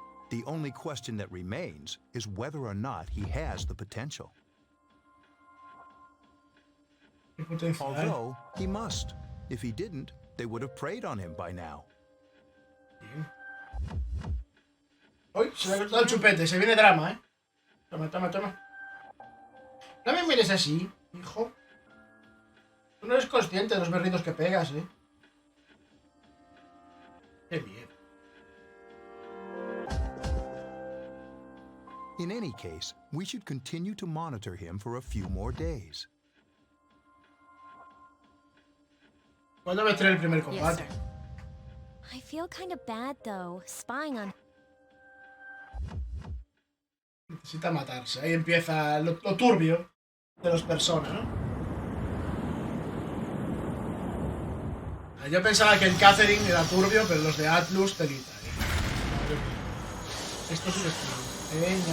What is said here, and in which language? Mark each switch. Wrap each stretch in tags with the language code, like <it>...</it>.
<en>The only question that remains is whether or not he has the potential. Although, he must. If he didn't, they would have preyed on him by now.</en> <es>Uy, se le ha cortado el chupete, se viene drama, ¿eh? Toma. No me mires así, hijo. Tú no eres consciente de los berridos que pegas, ¿eh? Qué miedo.</es> <en>In any case, we should continue to monitor him for a few more days.</en> <es>¿Cuándo va a tener el primer combate?</es> <en>Yes, I feel kind of bad though, spying on...</en> <es>Necesita matarse. Ahí empieza lo turbio de los personas, ¿no? Yo pensaba que el Catherine era turbio, pero los de Atlus telita, Esto es un estilo.</es>